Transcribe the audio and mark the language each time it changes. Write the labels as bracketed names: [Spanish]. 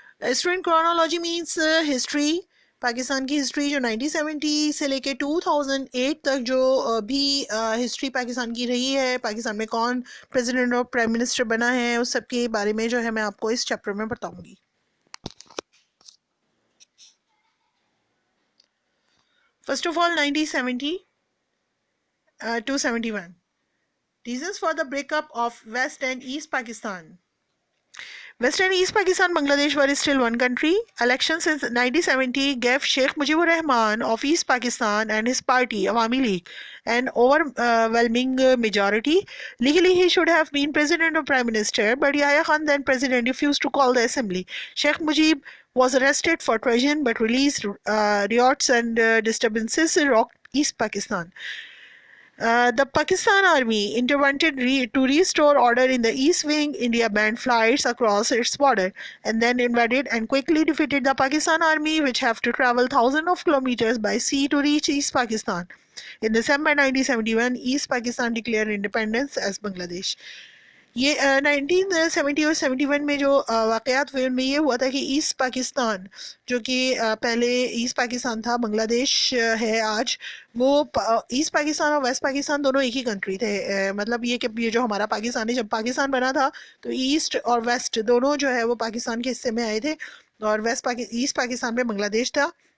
[Urdu] Student chronology means history. Pakistan کی history جو 1970 سے لے کے 2008 تک جو بھی ہسٹری پاکستان کی رہی ہے، پاکستان میں کون پریزیڈنٹ اور پرائم منسٹر بنا ہے، اس سب کے بارے میں جو ہے میں آپ کو اس چیپٹر میں بتاؤں گی. [English] First of all 1970 to 71. Reasons for the breakup of West and East Pakistan. West and East Pakistan, Bangladesh were still one country. Elections in 1970 gave Sheikh Mujibur Rahman of East Pakistan and his party, Awami League, an overwhelming majority. Legally, he should have been president or prime minister, but Yahya Khan, then president, refused to call the assembly. Sheikh Mujib was arrested for treason but released. Riots and disturbances rocked East Pakistan. The Pakistan Army intervened to restore order in the East Wing. India banned flights across its border and then invaded and quickly defeated the Pakistan Army, which have to travel thousands of kilometers by sea to reach East Pakistan. In December 1971, East Pakistan declared independence as Bangladesh. [Urdu] یہ 1970 اور 71 میں جو واقعات ہوئے ان میں یہ ہوا تھا کہ ایسٹ پاکستان جو کہ پہلے ایسٹ پاکستان تھا، بنگلہ دیش ہے آج، وہ ایسٹ پاکستان اور ویسٹ پاکستان دونوں ایک ہی کنٹری تھے. مطلب یہ کہ یہ جو ہمارا پاکستان ہے، جب پاکستان بنا تھا تو ایسٹ اور ویسٹ دونوں جو ہے وہ پاکستان کے حصے میں آئے تھے، اور ایسٹ پاکستان میں بنگلہ دیش تھا.